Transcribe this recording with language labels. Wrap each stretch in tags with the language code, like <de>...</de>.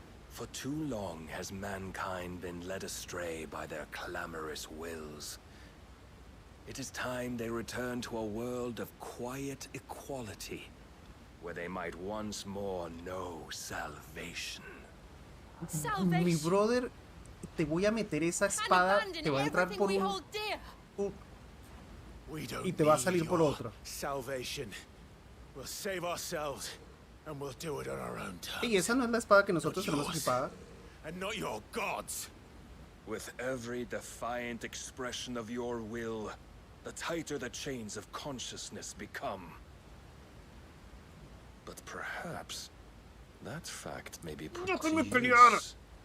<en>For too long has mankind been led astray by their clamorous wills. It is time they return to a world of quiet equality, where they might once more know salvation.</en> <es>Mi brother, te voy a meter esa espada, te va a entrar por y te va a salir por otro.</es> <en>Salvation. We'll save ourselves, and we'll do it on our own terms.</en> <es>Y esa no es la espada que nosotros tenemos equipada.</es> <en>And not your gods. With every defiant expression of your will, the tighter the chains of consciousness become. But perhaps that fact may be put to use.</en>